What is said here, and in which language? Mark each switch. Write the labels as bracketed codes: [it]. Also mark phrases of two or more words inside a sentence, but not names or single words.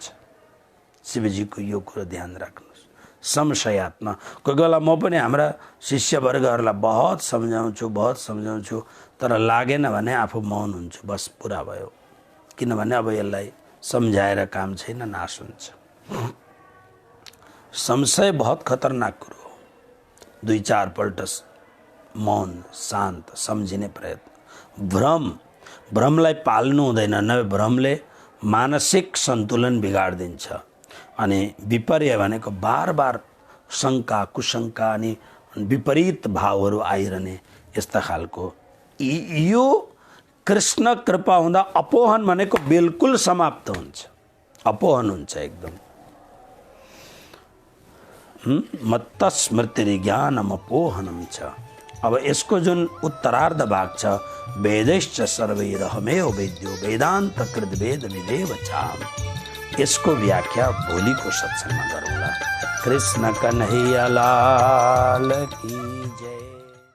[ne] शिवजीको यो कुरो ध्यान राख्नुहोस्। संशयात्मा, कोही बेला म पनि हाम्रा शिष्यवर्गहरूलाई बहुत सम्झाउँछु, तर लागेन भने आफू मौन हुन्छु, बस पुरा भयो। किनभने अब यसलाई सम्झाएर काम छैन, नाश हुन्छ। संशय बहुत खतरनाक कुरो हो। 2-4 पल्ट मौन, शान्त, सम्झिने प्रयत्न। भ्रमलाई पाल्नु हुँदैन, नभए भ्रमले मानसिक सन्तुलन बिगाडिदिन्छ। अनि विपर्य भनेको बार बार शङ्का, कुशङ्का अनि विपरीत भावहरू आइरहने, यस्ता खालको। यो कृष्ण कृपा हुँदा अपोहन भनेको बिल्कुल समाप्त हुन्छ, अपोहन हुन्छ एकदम। [sa] मत्त स्मृति ज्ञानम अपोहनम छ। [ne] अब यसको जुन उत्तरार्ध भाग छ, [sa] वेदैश्च सर्वैरहमेव वेद्यो वेदान्त कृत वेद विदेव चाम, [ne] यसको व्याख्या भोलिको सत्संगमा गरौँला। [hi] कृष्ण कन्हैया लाल की जय।